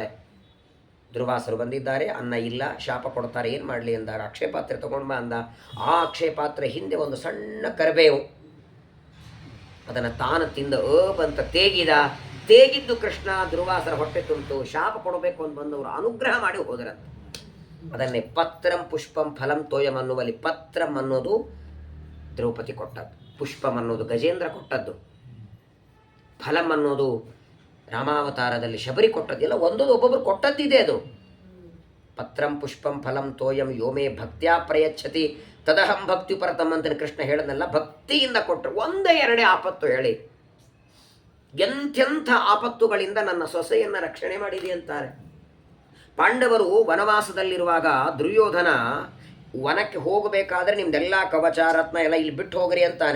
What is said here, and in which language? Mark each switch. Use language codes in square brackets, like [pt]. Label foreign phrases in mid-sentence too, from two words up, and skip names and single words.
[kn] ದುರ್ವಾಸರು ಬಂದಿದ್ದಾರೆ, ಅನ್ನ ಇಲ್ಲ, ಶಾಪ ಕೊಡ್ತಾರೆ. ಏನು ಮಾಡಲಿ ಅಂದಾಗ ಅಕ್ಷಯ ಪಾತ್ರೆ ತಗೊಂಡು ಬಾ ಅಂದ. ಆ ಅಕ್ಷಯ ಪಾತ್ರೆ ಹಿಂದೆ ಒಂದು ಸಣ್ಣ ಕರಿಬೇವು, ಅದನ್ನು ತಾನು ತಿಂದ ಅಂತ ತೇಗಿದ್ದು ಕೃಷ್ಣ ದುರ್ವಾಸರ ಹೊಟ್ಟೆ ತುಂಬಿತು. ಶಾಪ ಕೊಡಬೇಕು ಅಂತ ಬಂದವರು ಅನುಗ್ರಹ ಮಾಡಿ ಹೋದರಂತೆ. ಅದನ್ನೇ [sa] ಪತ್ರಂ ಪುಷ್ಪಂ ಫಲಂ ತೋಯಂ [kn] ಅನ್ನುವಲ್ಲಿ ಪತ್ರಂ ಅನ್ನೋದು ದ್ರೌಪದಿ ಕೊಟ್ಟದ್ದು, ಪುಷ್ಪಂ ಅನ್ನೋದು ಗಜೇಂದ್ರ ಕೊಟ್ಟದ್ದು, ಫಲಂ ಅನ್ನೋದು ರಾಮಾವತಾರದಲ್ಲಿ ಶಬರಿ ಕೊಟ್ಟದ್ದು. ಎಲ್ಲ ಒಂದೊಂದು ಒಬ್ಬೊಬ್ಬರು ಕೊಟ್ಟದ್ದಿದೆ ಅದು. [sa] ಪತ್ರಂ ಪುಷ್ಪಂ ಫಲಂ ತೋಯಂ ಯೋಮೇ ಭಕ್ತ್ಯಾ ಪ್ರಯಚ್ಛತಿ ತದಹಂ ಭಕ್ತಿ ಪರತಂ [kn] ಅಂತ ಕೃಷ್ಣ ಹೇಳದಲ್ಲ. ಭಕ್ತಿಯಿಂದ ಕೊಟ್ಟರು. 1-2 ಆಪತ್ತು ಹೇಳಿ, ಎಂಥೆಂಥ ಆಪತ್ತುಗಳಿಂದ ನನ್ನ ಸೊಸೆಯನ್ನು ರಕ್ಷಣೆ ಮಾಡಿದೆ ಅಂತಾರೆ. ಪಾಂಡವರು ವನವಾಸದಲ್ಲಿರುವಾಗ ದುರ್ಯೋಧನ ವನಕ್ಕೆ ಹೋಗಬೇಕಾದ್ರೆ ನಿಮ್ದೆಲ್ಲ ಕವಚ ರತ್ನ ಎಲ್ಲ ಇಲ್ಲಿ ಬಿಟ್ಟು ಹೋಗ್ರಿ ಅಂತಾನೆ.